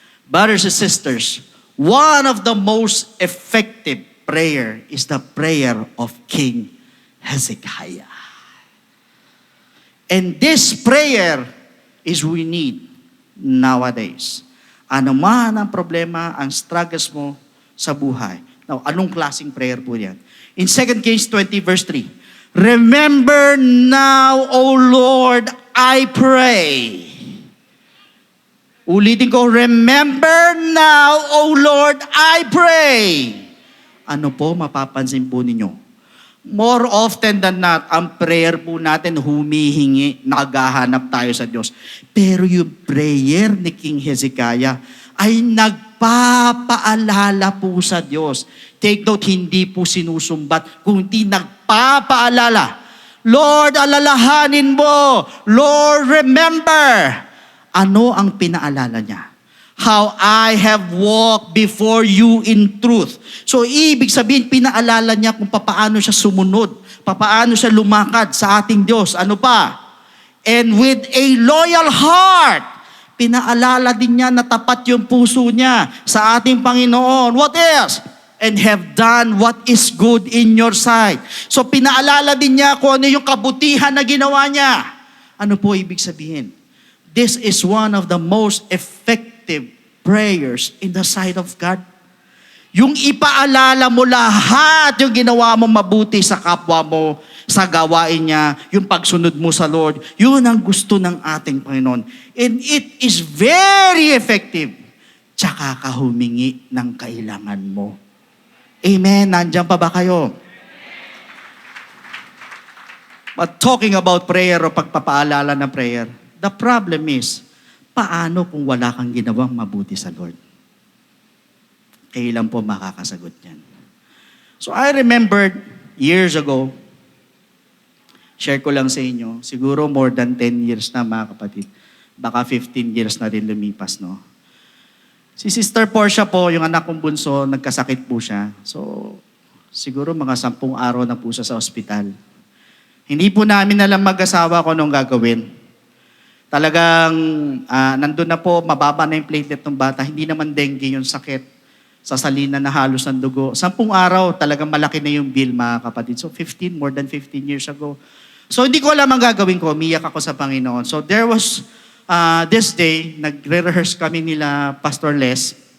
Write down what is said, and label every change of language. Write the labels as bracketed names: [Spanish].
[English] Brothers and sisters, one of the most effective prayer is the prayer of King Hezekiah. And this prayer is we need nowadays. [Filipino] Ano man ang problema, ang struggles mo sa buhay. Now, anong klaseng prayer po yan? [English] In 2 Kings 20 verse 3, remember now, O Lord, I pray. [Filipino] Ulitin ko, [English] remember now, O Lord, I pray. [Filipino] Ano po mapapansin po ninyo? [English] More often than not, [Filipino] ang prayer po natin humihingi, naghahanap tayo sa Diyos. Pero yung prayer ni King Hezekiah ay nagpapaalala po sa Diyos. [English] Take note, [Filipino] hindi po sinusumbat, kundi nagpapaalala. Lord, alalahanin mo. Lord, remember. Ano ang pinaalala niya? [English] How I have walked before you in truth. [Filipino] So, ibig sabihin, pinaalala niya kung paano siya sumunod, paano siya lumakad sa ating Diyos. Ano pa? [English] And with a loyal heart, [Filipino] pinaalala din niya na tapat yung puso niya sa ating Panginoon. [English] What else? And have done what is good in your sight. [Filipino] So, pinaalala din niya kung ano yung kabutihan na ginawa niya. Ano po ibig sabihin? [English] This is one of the most effective prayers in the sight of God. [Filipino] Yung ipaalala mo lahat yung ginawa mo mabuti sa kapwa mo, sa gawain niya, yung pagsunod mo sa Lord, yun ang gusto ng ating Panginoon. [English] And it is very effective. [Filipino] Tsaka ka humingi ng kailangan mo. Amen? Nandiyan pa ba kayo? [English] But talking about prayer [Filipino] o pagpapaalala ng prayer, [English] the problem is, [Filipino] paano kung wala kang ginawang mabuti sa Lord? Kailan po makakasagot yan? [English] So I remembered years ago, [Filipino] share ko lang sa inyo, siguro [English] more than 10 years [Filipino] na mga kapatid. Baka 15 years na rin lumipas, no? Si Sister Portia po, yung anak kong bunso, nagkasakit po siya. So, siguro mga 10 araw na po siya sa ospital. Hindi po namin alam mag-asawa kung anong gagawin. Talagang nandun na po, mababa na yung platelet ng bata. Hindi naman dengue yung sakit. Sasalina na halos ng dugo. 10 araw, talagang malaki na yung bill, mga kapatid. [English] So, more than 15 years ago. [Filipino] So, hindi ko alam ang gagawin ko. Umiyak ako sa Panginoon. [English] So, there was this day, [Filipino] nagre-rehearse kami nila Pastor Les.